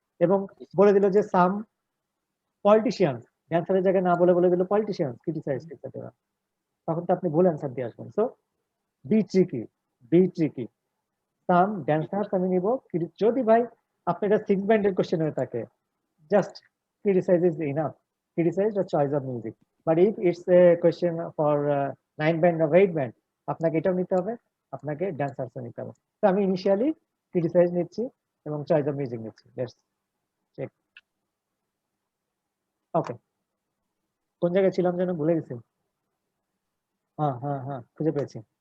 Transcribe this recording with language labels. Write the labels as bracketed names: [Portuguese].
[Bangla] এবং বলে দিল যে সাম পলিটিশিয়ানস, ড্যান্সারের জায়গায় না বলে দিল পলিটিশিয়ানস ক্রিটিসাইজড ইসাডোরা। তখন তো আপনি ভুল অ্যান্সার দিয়ে আসবেন। সো বি ট্রিকি সাম ড্যান্সার্স আমি নিব। যদি ভাই আপনি এটা 6 ব্যান্ডের কোশ্চেন হয়ে থাকে, just [English] criticize is enough. Criticize the choice of music. But if it's a question for 9 band or 8 band, [Bangla] আপনাকে এটাও নিতে হবে, [English] আপনাকে ড্যান্সার্সও নিতে হবে। [Bangla] তো আমি ইনিশিয়ালি ক্রিটিসাইজ নিচ্ছি এবং চয়েস অফ মিউজিক নিচ্ছি। Let's check. ওকে, কোন জায়গায় ছিলাম যেন ভুলে গেছি। হ্যাঁ খুঁজে পেয়েছি।